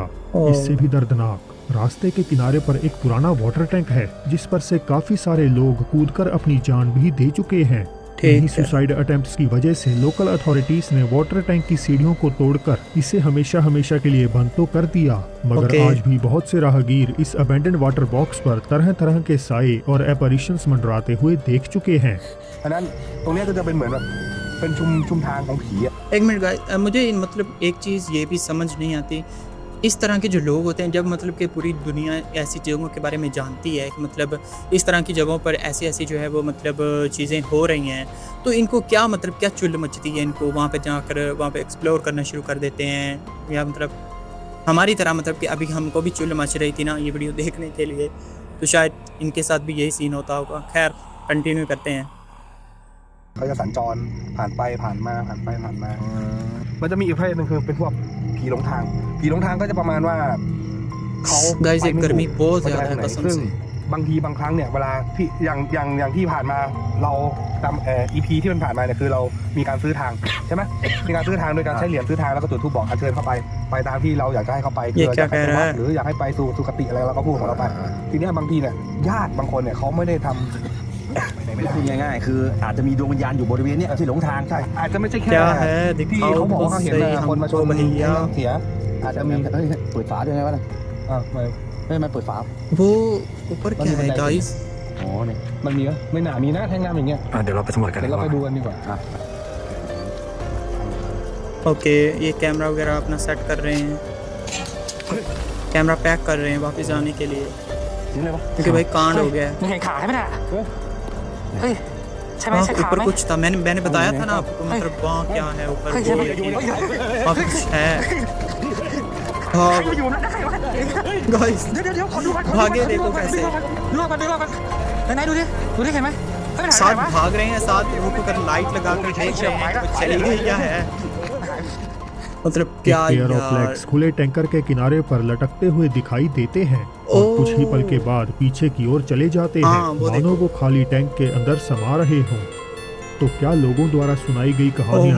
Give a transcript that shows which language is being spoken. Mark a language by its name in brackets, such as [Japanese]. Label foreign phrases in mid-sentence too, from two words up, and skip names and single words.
[Hindi] इससे भी दर्दनाक रास्ते के किनारे पर एक पुराना [English] water tank [Hindi] है जिस पर से काफी सारे लोग कूदकर अपनी जान भी दे चुके हैं। ठीक इन्हीं है। [English] suicide attempts [Hindi] की वजह से [English] local authorities [Hindi] ने [English] water tank [Hindi] की सीढ़ियों को तोड़कर इसे हमेशा हमेशा के लिए बंद तो कर दिया, मगर ओके। आज भी बहुत से राहगीर इस [English] abandoned water box [Hindi] पर तरह तरह के साए और एपaritions मंडराते हुए देख चुके हैं। [Thai] อันนั้นตรงเนี้ยก็จะเป็นเหมือนแบบเป็นชุมทางของผีอะ [Hindi] एक [English] minute guys, [Hindi] मुझे मतलब एक चीज़ ये भी समझ नहीं आती, इस तरह के जो लोग होते हैं जब मतलब कि पूरी दुनिया ऐसी जगहों के बारे में जानती है कि मतलब इस तरह की जगहों पर ऐसी ऐसी जो है वो मतलब चीज़ें हो रही हैं, तो इनको क्या मतलब क्या चुल मचती है, इनको वहाँ पे जाकर वहाँ पे एक्सप्लोर करना शुरू कर देते हैं, या मतलब हमारी तरह मतलब कि अभी हमको भी चुल मच रही थी ना ये वीडियो देखने के लिए, तो शायद इनके साथ भी यही सीन होता होगा। खैर कंटिन्यू करते हैं। [Thai] เขาจะสัญจรผ่านไปผ่านมาผ่านไปผ่านมา มันจะมีอีกประเภทหนึงคือเป็นพวกผีหลงทางผีหลงทางก็จะประมาณว่าเขา [Hindi] Guys, [Thai] ไป [Hindi] एक [Thai] ไม่ถูก [Hindi] गर्मी बहुत [Thai] เขาจะ [Hindi] ज़्यादा [Thai] ไป [Hindi] है [Thai] ทางไหน [Hindi] कसम [Thai] ซึ่ง [Hindi] से। [Thai] บางทีบางครั้งเนี่ยเวลาที่อย่างที่ผ่านมาเราจำEP ที่มันผ่านมาเนี่ยคือเรามีการซื้อทางใช่ไหมมีการซื้อทางโดยการใช้เหรียญซื้อทางแล้วก็จุดธูปบอกอัญเชิญเข้าไปตามที่เราอยากจะให้เขาไปคือเราอยากให้ไปวัดหรืออยากให้ไปสู่สุคติอะไรเราก็พูดของเราไปทีเนี้ยบางทีเนี่ยญาติบางคนเนี่ยเขาไม่ได้ทำ พูดง่ายๆคืออาจจะมีดวงวิญญาณอยู่บริเวณเนี้ยที่หลงทาง ใช่อาจจะไม่ใช่แค่ [Hindi] क्या है [Thai] ที่ [Hindi] दिखाओ [Thai] เขาบอก [Hindi] तो [Thai] ว่าเขาเห็น [Hindi] सही [Thai] นะคนมาชน [Hindi] हमको भैया। [Thai] เสียอาจจะมี เฮ้ยเปิดฝาด้วยไงวะน่ะ ไม่ เฮ้ยมันเปิดฝา [Hindi] वो ऊपर क्या है गाइस? [Thai] อ๋อเนี่ย มันมีไหมไม่น่ามีนะแท่งน้ำอย่างเงี้ย เดี๋ยวเราไปสำรวจกัน เดี๋ยว ดีก เรา ว่า ไปดูกันดีกว่า [Hindi] ओके, ये कैमरा वगैरह अपना सेट कर रहे हैं, कैमरा पैक कर रहे हैं वापस जाने के लिए, [Thai] ถึงเลยวะ [Hindi] क्योंकि भाई कांड हो गया है। [Thai] มึงเห็นขาใช่ไหมน่ะเฮ้ยใช่ไหม [Hindi] हाँ, [Thai] ใช่ขา [Hindi] ऊपर [Thai] ไหม [Hindi] कुछ था, मैंने बताया था ना आपको, मतलब वहाँ क्या है ऊपर, [Thai] เฮ้ยใช่ไหม [Hindi] वहाँ कुछ है। हाँ गाइस, [Thai] เดี๋ยวขอดูก่อน [Hindi] भागे देखो कैसे, [Thai] ดูก่อนไหนดูดิเห็นไหมเฮ้ยมันหาย [Hindi] साथ [Thai] ไปไหนวะ [Hindi] भाग रहे हैं, साथ रुक कर लाइट लगा कर देख रहे हैं कि वो चली गई क्या है, मतलब क्या [English] pair of [Hindi] यार। लेग्स खुले टैंकर के किनारे पर लटकते हुए दिखाई देते हैं और ओह। कुछ ही पल के बाद पीछे की ओर चले जाते हैं, हाँ, वो मानो वो खाली टैंक के अंदर समा रहे हों। तो क्या लोगों द्वारा सुनाई गई कहानियां